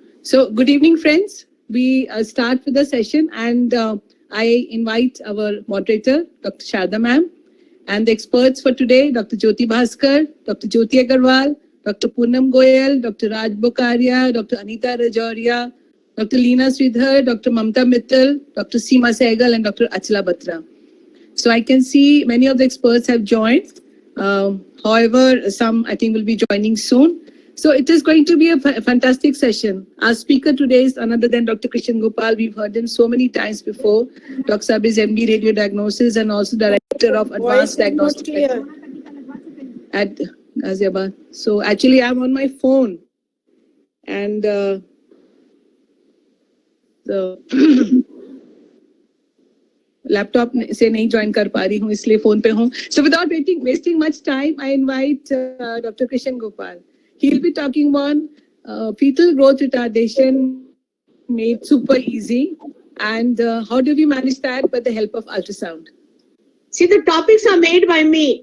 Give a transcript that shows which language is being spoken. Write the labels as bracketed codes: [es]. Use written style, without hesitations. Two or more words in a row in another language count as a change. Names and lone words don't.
[en] So, good evening, friends. We start with the session, and I invite our moderator, Dr. Sharda ma'am, and the experts for today, Dr. Bhasker, Dr. Jyoti Agarwal, Dr. Poonam Goyal, Dr. Raj Bokaria, Dr. Anita Rajoria, Dr. Leena Sreedhar, Dr. Mamta Mittal, Dr. Seema Sehgal, and Dr. Achala Batra. So I can see many of the experts have joined. However, some I think will be joining soon. So it is going to be a fantastic session. Our speaker today is none other than Dr. Krishna Gopal. We've heard him so many times before. Dr. Sab is MD Radio Diagnosis and also Director of Advanced Diagnostics at Ghaziabad. So actually I'm on my phone and the laptop [hi] से नहीं [en] join [hi] कर पा रही हूँ इसलिए [en] phone [hi] पे हूँ. [en] So without wasting much time, I invite Dr. Krishna Gopal. He'll be talking on fetal growth retardation made super easy, and how do we manage that with the help of ultrasound? See, the topics are made by me.